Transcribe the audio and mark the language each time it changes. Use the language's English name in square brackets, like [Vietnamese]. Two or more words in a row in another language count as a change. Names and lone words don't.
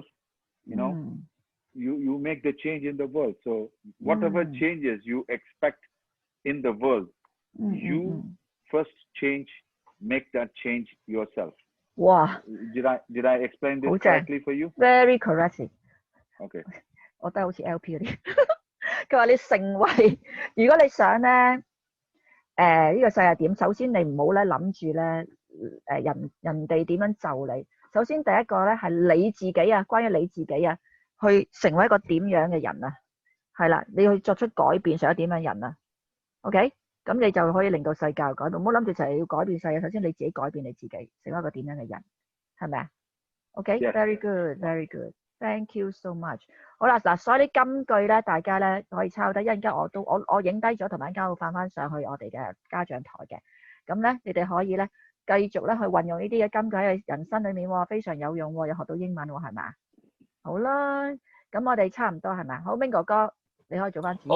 [English] You know, you make the change in the world. So whatever changes you expect in the world, you first make that change yourself. 哇 Did I explain this correctly for you? Very correct. Okay. [Cantonese] 我覺得好似 LP 嗰啲。佢話你成為，如果你想咧，呢個世界點？首先你唔好咧諗住咧，人哋點樣就你。首先第一個咧係你自己啊，關於你自己啊，去成為一個點樣嘅人啊，係啦，你要去作出改變，成為點樣人啊 ？OK， 咁你就可以令到世界改變。唔好諗住就係要改變世界，首先你自己改變你自己，成為一個點樣嘅人，係咪啊 ？OK， [English] very good，very good。Thank you so much。 [Cantonese] 好啦，嗱，所有啲金句咧，大家咧可以抄低，一陣間我影低咗，同埋一陣間會放翻上去我哋嘅家長台嘅。咁咧，你哋可以咧繼續咧去運用呢啲嘅金句喺人生裏面喎，非常有用喎，又學到英文喎，係咪？好啦，咁我哋差唔多係咪？好，明哥哥，你可以做翻主持。